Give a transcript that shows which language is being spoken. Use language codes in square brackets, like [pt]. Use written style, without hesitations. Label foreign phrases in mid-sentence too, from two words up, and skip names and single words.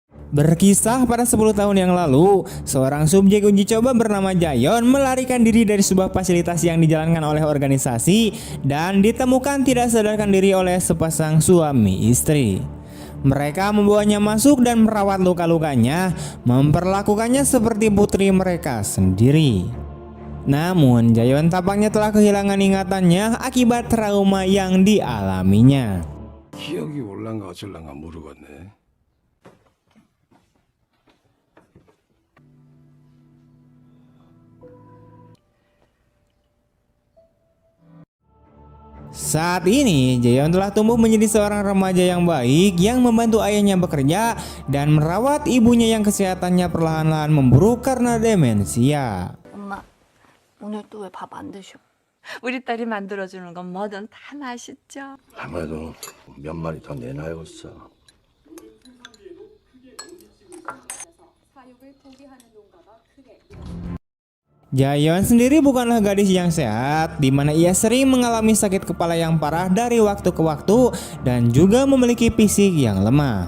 [id] Berkisah pada 10 tahun yang lalu, seorang subjek uji coba bernama Jayon melarikan diri dari sebuah fasilitas yang dijalankan oleh organisasi dan ditemukan tidak sadarkan diri oleh sepasang suami istri. Mereka membawanya masuk dan merawat luka-lukanya, memperlakukannya seperti putri mereka sendiri. Namun, Jayon tampaknya telah kehilangan ingatannya akibat trauma yang dialaminya. [ko] 기억이 올랑가 어쩔랑가 모르겠네. [id] Saat ini, Jayon telah tumbuh menjadi seorang remaja yang baik yang membantu ayahnya bekerja dan merawat ibunya yang kesehatannya perlahan-lahan memburuk karena demensia. 엄마, 오늘 또 왜 밥 안 드셔? 우리 딸이 만들어주는 건 뭐든 다 맛있죠. 아마도 몇 마리 더 내놔야겠어. Jayon sendiri bukanlah gadis yang sehat, di mana ia sering mengalami sakit kepala yang parah dari waktu ke waktu dan juga memiliki fisik yang lemah.